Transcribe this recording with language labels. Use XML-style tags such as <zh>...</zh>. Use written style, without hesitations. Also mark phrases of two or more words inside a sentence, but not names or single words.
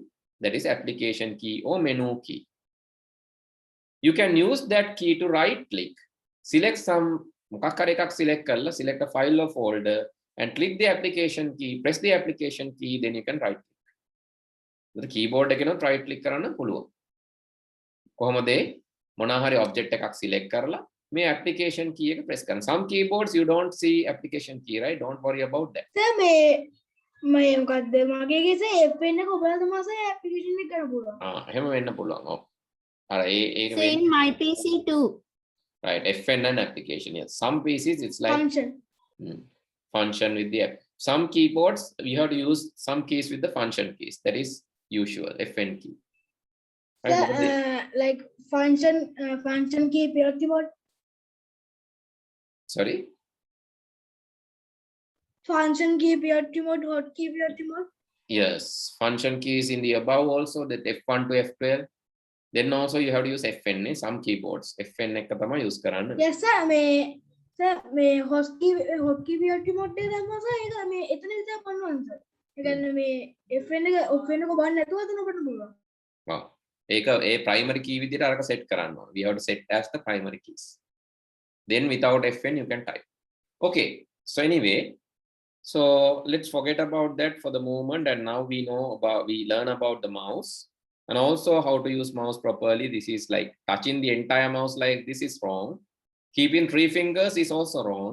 <en>That is application key or menu key. You can use that key to right click, select some, select a file or folder, and click the application key, press the application key, then you can right click. The keyboard එකේ right click</en> <si>කරන්න පුළුවන්. කොහොමද? මොනවා හරි object එකක් select කරලා මේ</si> <en>application key</en> <si>එක press කරන්න.</si> <en>Some keyboards you don't see application key, right? Don't worry about that. Sir,</en> <si>මේ මොකද්ද මගේ කේසේ F1 එක ඔබලා තමයි application එක කරන්න පුළුවන්. එහෙම වෙන්න පුළුවන්. ඔව්. අර ඒක</si> <en>So in my PC too. Right, FN and application. Yes, some PCs it's like function with the app. Some keyboards we have to use some keys with the function keys. That is usual FN key. So, Right? What is it? like function key priority mode. Sorry? Function key priority mode, hotkey priority mode. Yes, function keys in the above also, that F1 to F12. Then also you have to use FN, some keyboards.</en> <si>FN එක තමයි use කරන්න.</si> <en>Yes sir,</en> <si>මේ</si> <en>hotkey priority mode</en> <si>එක දැම්මම sir ඒක මේ එතන විතර කරනවා sir. ඒ කියන්නේ මේ FN එක off වෙනක බලන්න නැතුව එතන ඔබට පුළුවන්. Wow. ඒක ඒ</si> <en>primary key</en> <si>විදිහට අරක set කරන්න ඕන.</si> <en>We have to set as the primary keys. Then without FN you can type. Okay. So anyway, so let's forget about that for the moment, and now we learn about the mouse and also how to use mouse properly. This is like touching the entire mouse like this is wrong. Keeping 3 fingers is also wrong.</en>